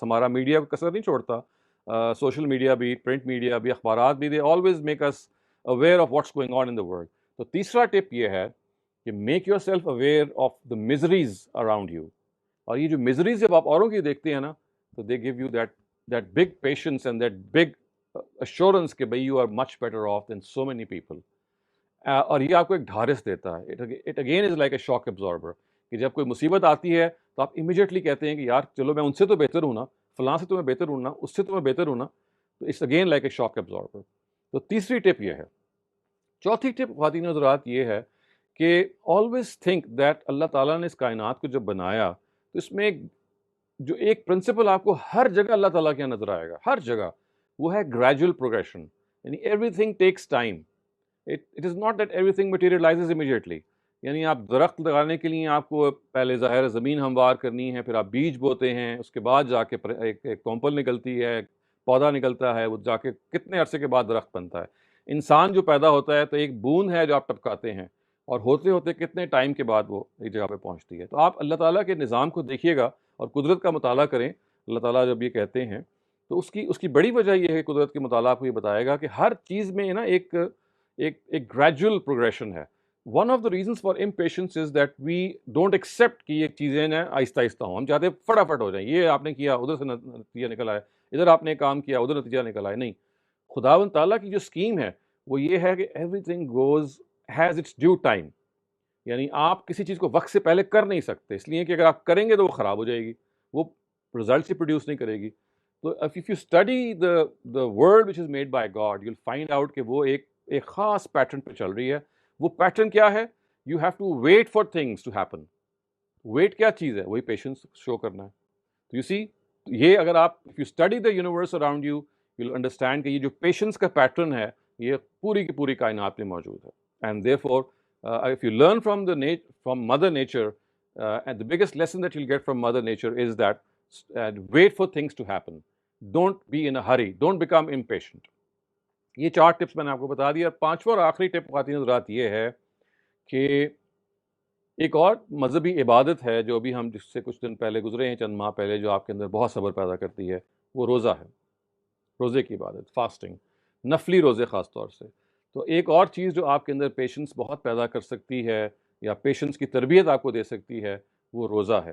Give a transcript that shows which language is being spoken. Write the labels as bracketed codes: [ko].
[ur] ہمارا میڈیا کثر نہیں چھوڑتا, سوشل میڈیا بھی, پرنٹ میڈیا بھی, اخبارات بھی, [en] they always make us aware of what's going on in the world. [ur] تو تیسرا ٹپ یہ ہے کہ [en] make yourself aware of the miseries around you. [ur] اور یہ جو miseries جب آپ اوروں کی دیکھتے ہیں نا, تو [en] they give you that big patience and that big assurance [ur] کہ بھائی [en] you are much better off than so many people. [ur] اور یہ آپ کو ایک ڈھارس دیتا ہے. [en] it again is like a shock absorber, [ur] کہ جب کوئی مصیبت آتی ہے تو آپ امیڈیٹلی کہتے ہیں کہ یار چلو میں ان سے تو بہتر ہوں نا, فلاں سے تو میں بہتر ہوں نا, اس سے تو میں بہتر ہوں نا. [en] تو it's again like a shock absorber. [ur] تو تیسری ٹپ یہ ہے. چوتھی ٹپ خواتین و حضرات یہ ہے کہ [en] always think that [ur] اللہ تعالیٰ نے اس کائنات کو جب بنایا تو اس میں جو ایک پرنسپل آپ کو ہر جگہ اللہ تعالیٰ کے نظر آئے گا, ہر جگہ, وہ ہے گریجول پروگریشن. [en] یعنی everything takes time. It is not that everything materializes immediately. [ur] یعنی آپ درخت لگانے کے لیے آپ کو پہلے ظاہر زمین ہموار کرنی ہے, پھر آپ بیج بوتے ہیں, اس کے بعد جا کے ایک کونپل نکلتی ہے, پودا نکلتا ہے, وہ جا کے کتنے عرصے کے بعد درخت بنتا ہے. انسان جو پیدا ہوتا ہے تو ایک بوند ہے جو آپ ٹپکاتے ہیں, اور ہوتے ہوتے کتنے ٹائم کے بعد وہ ایک جگہ پہ پہنچتی ہے. تو آپ اللہ تعالیٰ کے نظام کو دیکھیے گا اور قدرت کا مطالعہ کریں. اللہ تعالیٰ جب یہ کہتے ہیں تو اس کی بڑی وجہ یہ ہے, قدرت کے مطالعہ کو یہ بتائے گا کہ ہر چیز میں نا ایک گریجول پروگریشن ہے. [en] one of the reasons for impatience is that we don't accept [ur] کہ یہ چیزیں نا آہستہ آہستہ ہوں. ہم چاہتے ہیں فٹافٹ ہو جائیں. یہ آپ نے کیا ادھر سے نتیجہ نکل آئے, ادھر آپ نے کام کیا ادھر نتیجہ نکل آئے. نہیں, خداوند تعالیٰ کی جو اسکیم ہے وہ یہ ہے کہ [en] Everything goes has its due time. [ur] یعنی آپ کسی چیز کو وقت سے پہلے کر نہیں سکتے, اس لیے کہ اگر آپ کریں گے تو وہ خراب ہو جائے گی, وہ رزلٹس ہی پروڈیوس نہیں کرے گی. [en] تو if you study the world which is made by God, you'll find out [ur] کہ وہ ایک خاص پیٹرن پہ چل رہی ہے. وہ پیٹرن کیا ہے؟ [en] You have to wait for things to happen. [ur] Wait کیا چیز ہے؟ وہی پیشنس شو کرنا ہے. تو [en] you see, [ur] یہ اگر آپ [en] if you study the universe around you, you'll understand [ur] کہ یہ جو پیشنس کا پیٹرن ہے یہ پوری کی پوری کائنات میں موجود ہے. [en] And therefore, if you learn from Mother Nature, and the biggest lesson that you'll get from Mother Nature is that wait for things to happen. Don't be in a hurry. Don't become impatient. [ur] یہ 4 tips میں نے آپ کو بتا دیا. پانچواں اور آخری ٹپ خواتین حضرات یہ ہے کہ ایک اور مذہبی عبادت ہے جو ابھی ہم جس سے کچھ دن پہلے گزرے ہیں, چند ماہ پہلے, جو آپ کے اندر بہت صبر پیدا کرتی ہے, وہ روزہ ہے. روزے کی عبادت, فاسٹنگ, نفلی روزے خاص طور سے. تو ایک اور چیز جو آپ کے اندر پیشنس بہت پیدا کر سکتی ہے یا پیشنس کی تربیت آپ کو دے سکتی ہے, وہ روزہ ہے.